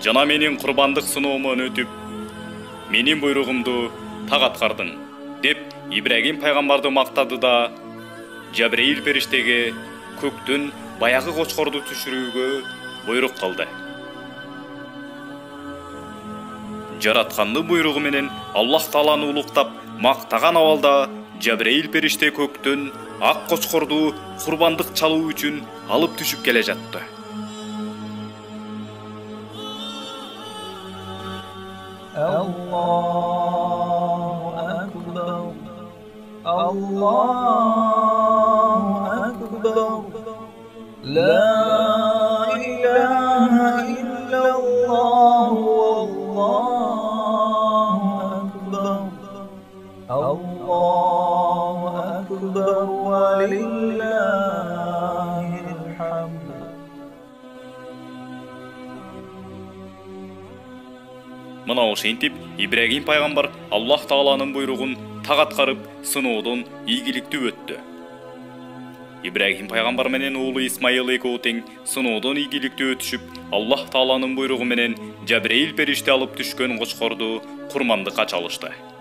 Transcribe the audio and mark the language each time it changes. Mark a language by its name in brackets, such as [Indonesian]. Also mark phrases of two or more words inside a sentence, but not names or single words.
[Kyrgyz] жана менин курбандык сыноомон өтүп, менин буйругумду так аткардың, деп Ибрагим пайгамбарды мактады да Жабраил периштеге көктөн баягы кочкорду түшүрүүгө буйрук кылды. Жаратканды буйругу менен Аллах Тааланы улуктап мактаган абалда Жабраил периште көктөн ак кочкорду курбандык чалуу үчүн алып түшүп келе жатты. [Arabic] الله أكبر، لا إله إلا الله، الله أكبر، ولله الحمد. [Kyrgyz] Мына ошентип Ибрагим пайгамбар Аллах Тааланын буйругун так аткарып, сыноодон ийгиликтүү өттү. Ибрагим пайгамбар менен уулу Исмаил экөө тең сыноодон ийгиликтүү өтүшүп, Аллах Тааланын буйругу менен Жабраил периште алып түшкөн кочкорду курмандыкка чалышты.